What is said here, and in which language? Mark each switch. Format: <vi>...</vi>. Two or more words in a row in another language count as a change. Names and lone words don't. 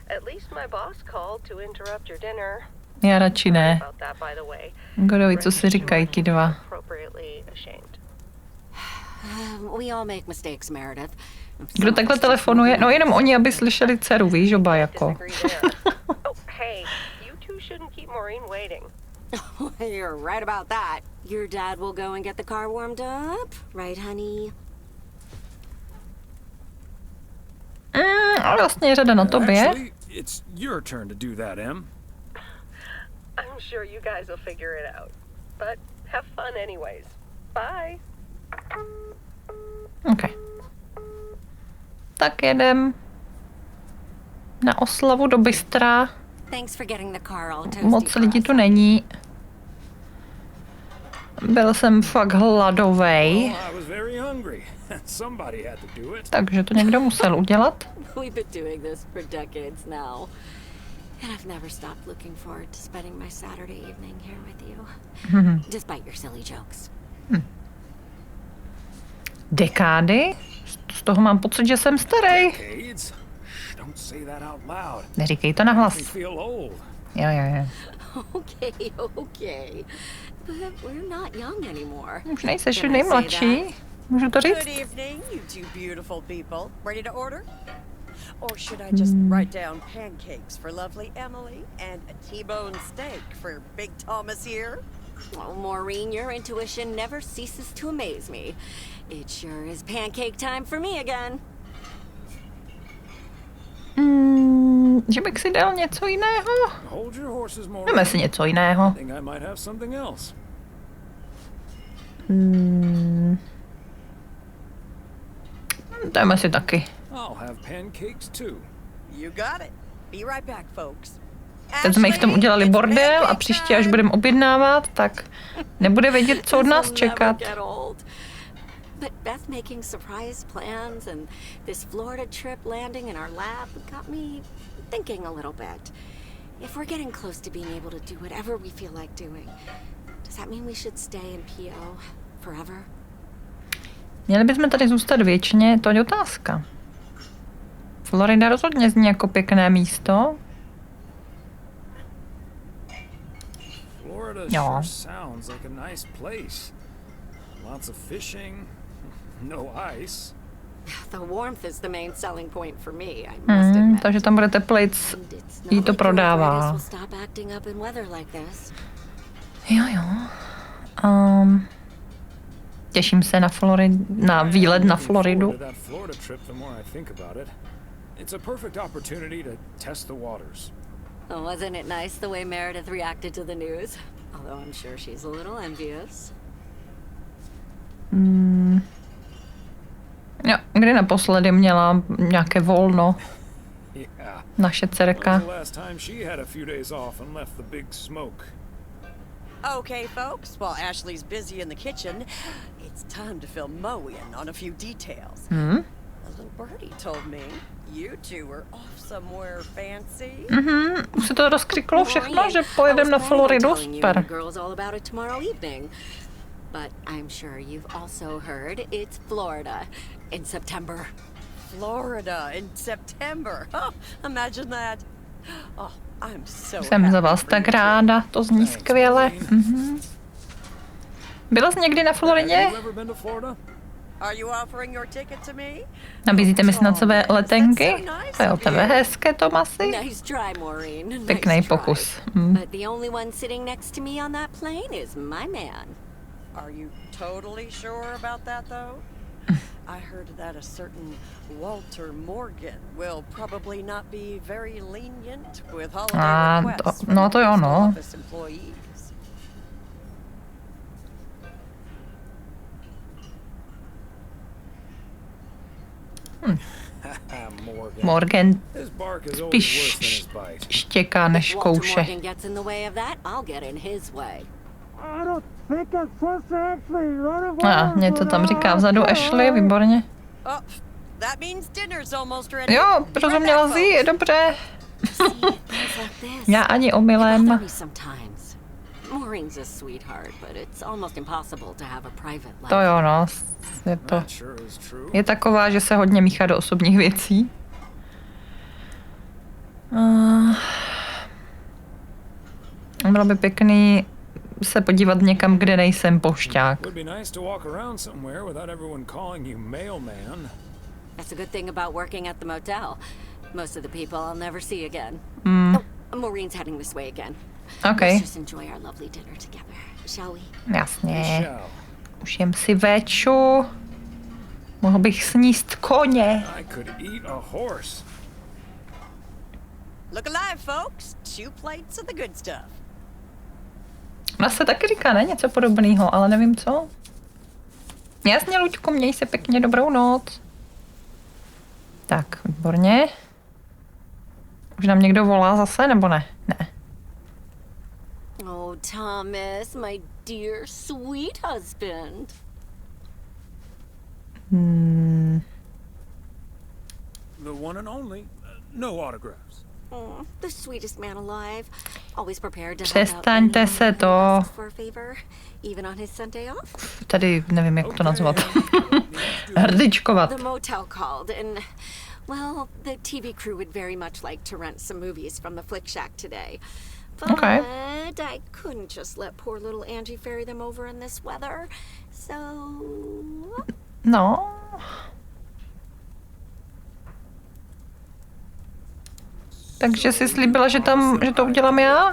<cs>Já radši ne. Kdo ví, co si říkají ti dva? Kdo takhle telefonuje? No jenom oni, aby slyšeli dceru, víš, oba jako.</cs> <en>You're right about that. Your dad will go and get the car warmed up, right, honey?</en> <cs>A vlastně je řada na tobě.</cs> <en>Actually, it's your turn to do that, Em. I'm sure you guys will figure it out. But have fun anyways. Bye. OK.</en> <cs>Tak jedem na oslavu do bystra. Moc lidí tu není. Byl jsem fakt hladovej. Takže to někdo musel udělat. Dekády? Z toho mám pocit, že jsem starý. Neříkej to nahlas. Jo.</cs> <en>Okay. But we're not young anymore.</en> <cs>Už nejseš nejmladší. Můžu to říct?</cs> <en>Good evening, you two beautiful people. Ready to order? Or should I just write down pancakes for lovely Emily and a T-bone steak for Big Thomas here? Well, Maureen, your intuition never ceases to amaze me. It sure is pancake time for me again.</en> <cs>Že bych si dal něco jiného? Dáme si něco jiného. Dáme si taky. Teď jsme jich v tom udělali bordel a příště, až budeme objednávat, tak nebude vědět, co od nás čekat.</cs> <en>But Beth making surprise plans and this Florida trip landing in our lab got me thinking a little bit. If we're getting close to being able to do whatever we feel like doing, does that mean we should stay in PO forever?</en> <cs>Měli bychom tady zůstat věčně, to je otázka. Florida rozhodně zní jako pěkné místo. Jo.</cs> <en>Lots of fishing, no ice. The warmth is the main selling point for me, I must admit.</en> <cs>Takže tam bude teplejc, jí to prodává. Jo. Těším se na výlet na Floridu.</cs> <en>It's a perfect opportunity to test the waters. Wasn't it nice the way Meredith reacted to the news? Although I'm sure she's a little envious.</en> <cs>Jo, kdy naposledy měla nějaké volno? Naše dcerka.</cs> <en>Okay, folks, while Ashley's busy in the kitchen, it's time to fill Moe in on a few details. A little birdie told me you two were off somewhere fancy.</en> <cs>Už se to rozkřiklo všechno, že pojedeme na Floridu, super.</cs> <en>But I'm sure you've also heard it's Florida in September. Florida in September. Oh, imagine that. Oh, I'm so</en> <cs>Jsem za</cs> <en>happy</en> <cs>vás</cs> <en>for</en> <cs>tak</cs> <en>you two.</en> <cs>ráda, to zní skvěle. Byla jsi někdy na Floridě?</cs> <en>Have you ever been to Florida? Are you offering your ticket to me?</en> <cs>Nabízíte mi snad své letenky? To je o tebe hezké, Tomasi.</cs> <en>Nice try, Maureen. Nice</en> <cs>Pěkný</cs> <en>try.</en> <cs>pokus.</cs> <en>But the only one sitting next to me on that plane is my man. Are you totally sure about that, though? I heard that a certain Walter Morgan will probably not be very lenient with holiday requests</en> <cs>no to jo, no.</cs> <en>office employees. Morgan His bark is always</en> <cs>spíš</cs> <en>worse than his bite.</en> <cs>štěká než</cs> <en>Walter</en> <cs>kouše.</cs> <en>Morgan gets in the way of that, I'll get in his way.</en> <cs>Něco tam říká vzadu Ashley, výborně.</cs> <en>Oh, that means dinner's almost ready.</en> <cs>Jo, rozuměla jsi, dobře.</cs> <en>See, things like this.</en> <cs>Já ani</cs> <en>They</en> <cs>omylem.</cs> <en>bother me sometimes. Maureen's a sweetheart, but it's almost impossible to have a private life.</en> <cs>To jo, no. Je to.</cs> <en>That sure is true.</en> <cs>Je taková, že se hodně míchá do osobních věcí. Bylo by pěkný se podívat někam, kde nejsem pošťák.</cs> <en>Would be nice to walk around somewhere without everyone calling you mailman. That's a good thing about working at the motel. Most of the people I'll never see again. Oh, Maureen's heading this way again. Okay. Let's just enjoy our lovely dinner together, shall we?</en> <cs>Jasně.</cs> <en>Shall.</en> <cs>Už jem si véču. Mohl bych sníst koně.</cs> <en>I could eat a horse. Look alive, folks. 2 plates of the good stuff.</en> <cs>Ona se taky říká, ne? Něco podobného, ale nevím co. Jasně, Luďko, měj se pěkně, dobrou noc. Tak, výborně. Už nám někdo volá zase, nebo ne? Ne.</cs> <en>Oh, Thomas, my dear sweet husband. The one and only. No autographs. Oh, the sweetest man alive. Always prepared to help out</en> <cs>Přestaňte</cs> <en>anyone</en> <cs>se</cs> <en>who</en> <cs>to.</cs> <en>asks for a favor, even on his Sunday off.</en> <cs>Tady nevím, jak to nazvat. Hrdičkovat.</cs> <en>The motel called, and well, the TV crew would very much like to rent some movies from the Flick Shack today. But Okay. I couldn't just let poor little Angie ferry them over in this weather. So</en> <cs>No. Takže jsi slíbila, že to udělám já?</cs>